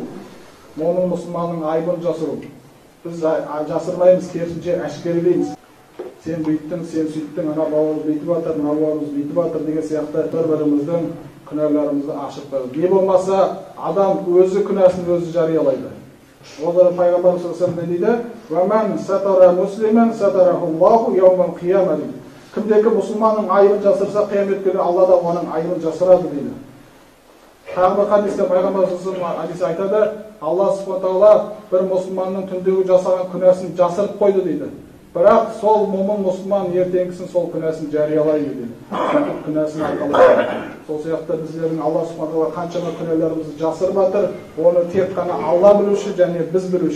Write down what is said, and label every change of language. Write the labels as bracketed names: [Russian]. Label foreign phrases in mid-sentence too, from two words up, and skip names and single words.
[Kazakh] Момын мұсылманның айыбын жасыру. Біз жасырмаймыз, керісінше әшкерелейміз. Сен бүйттің, сен сөйттің, ана бауырымыз бүйтіп жатыр, мына бауырымыз бүйтіп жатыр деген сияқты бір-біріміздің күнәларымызды ашып береді. Не болмаса адам өзі күнәсін өзі жариялайды. Олар пайғамбар [Arabic] صلى الله عليه وسلم дейді: "ومن ستر مسلما ستره الله يوم القيامة." [Kazakh] Кімде-кім мұсылманның айыбын жасырса, қиямет күні Алла да оның айыбын жасырады дейді. Тағы бір хадисте пайғамбар [Arabic] صلى الله عليه وسلم [Kazakh] айтады: "Алла Субхану тағала бір мұсылманның түндегі жасаған күнәсін жасырып қойды" дейді. Бірақ сол момын мұсылман ертеңгісін сол күнәсін жариялайды дейді. Күнәсін айталайды. Сол сияқты біздердің Алла Субхану тағала қаншама күнәларымызды жасырып жатыр, оны тек қана Алла білуші және біз білуші.